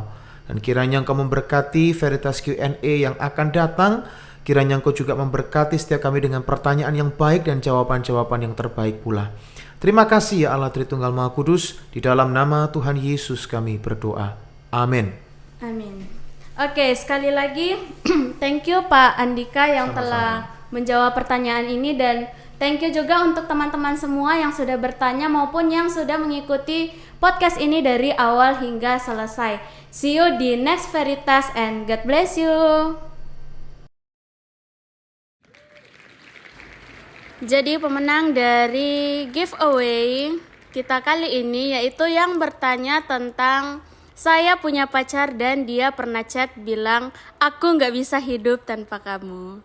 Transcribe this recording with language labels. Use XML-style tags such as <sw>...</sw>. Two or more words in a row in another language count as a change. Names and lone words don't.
<id>Dan kiranya Engkau memberkati Veritas Q&A yang akan datang. Kiranya Engkau juga memberkati setiap kami dengan pertanyaan yang baik dan jawaban-jawaban yang terbaik pula. Terima kasih ya Allah Tritunggal Maha Kudus. Di dalam nama Tuhan Yesus kami berdoa. Amin. Amin. Oke, sekali lagi</id> <en>thank you</en> <id>Pak Andika yang Sama-sama. telah menjawab pertanyaan ini, dan</id> <en>thank you</en> <id>juga untuk teman-teman semua yang sudah bertanya maupun yang sudah mengikuti podcast ini dari awal hingga selesai.</id> <en>See you di next Veritas and God bless you.</en> <id>Jadi pemenang dari giveaway kita kali ini yaitu yang bertanya tentang saya punya pacar dan dia pernah chat bilang aku nggak bisa hidup tanpa kamu.</id>